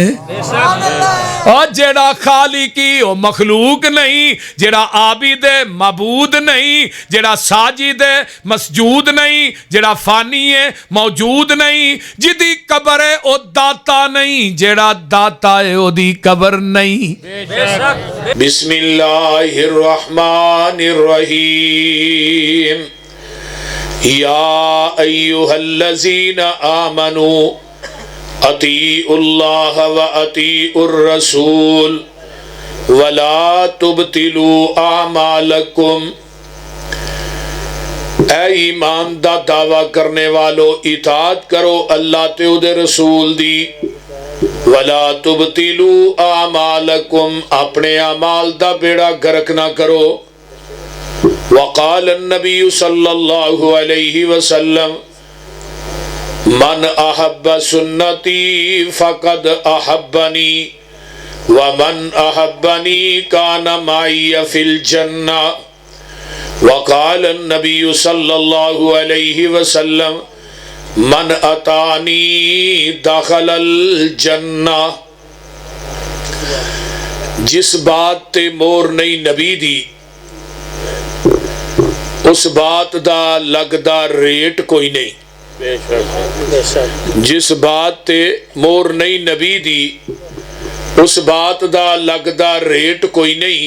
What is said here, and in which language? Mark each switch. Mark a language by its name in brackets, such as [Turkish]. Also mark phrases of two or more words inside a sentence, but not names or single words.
[Punjabi] ਔਰ ਜਿਹੜਾ ਖ਼ਾਲਿਕ਼ ਈ ਓ ਮਖ਼ਲੂਕ਼ ਨਹੀਂ, ਜਿਹੜਾ ਆਬਿਦ ਮਾਬੂਦ ਨਹੀਂ, ਜਿਹੜਾ ਸਾਜਿਦ ਮਸਜੂਦ ਨਹੀਂ, ਜਿਹੜਾ ਫ਼ਾਨੀ ਹੈ ਮੌਜੂਦ ਨਹੀਂ, ਜਿਹਦੀ ਕਬਰ ਹੈ ਓ ਦਾਤਾ ਨਹੀਂ, ਜਿਹੜਾ ਦਾਤਾ ਹੈ ਓਹਦੀ ਕਬਰ ਨਹੀਂ। [Arabic] بسم الله الرحمن الرحيم. يا أيها الذين آمنوا أطيعوا الله وأطيعوا الرسول ولا تبطلوا أعمالكم. [Punjabi] ਐ ਈਮਾਨ ਦਾ ਦਾਅਵਾ ਕਰਨ ਵਾਲਿਓ, ਇਤਾਅਤ ਕਰੋ ਅੱਲਾਹ ਤੇ ਉਹਦੇ ਰਸੂਲ ਦੀ। [Arabic] ولا تبطلوا أعمالكم, [Punjabi] ਅਪਨੇ ਅਮਾਲ ਦਾ ਬੇੜਾ ਗ਼ਰਕ਼ ਨਾ ਕਰੋ। [Arabic] وقال النبي صلى الله عليه وسلم من أحب سنتي فقد أحبني ومن أحبني كان معي في الجنة. وقال النبي صلى الله عليه وسلم من أتاني دخل الجنة. [Punjabi] ਜਿਸ ਬਾਤ ਤੇ ਮੋਹਰ ਨਹੀਂ ਨਬੀ ਦੀ, ਉਸ ਬਾਤ ਦਾ ਲਗਦਾ ਰੇਟ ਕੋਈ ਨਹੀਂ। ਜਿਸ ਬਾਤ ਤੇ ਮੋਹਰ ਨਹੀਂ ਨਬੀ ਦੀ, ਉਸ ਬਾਤ ਦਾ ਲਗਦਾ ਰੇਟ ਕੋਈ ਨਹੀਂ।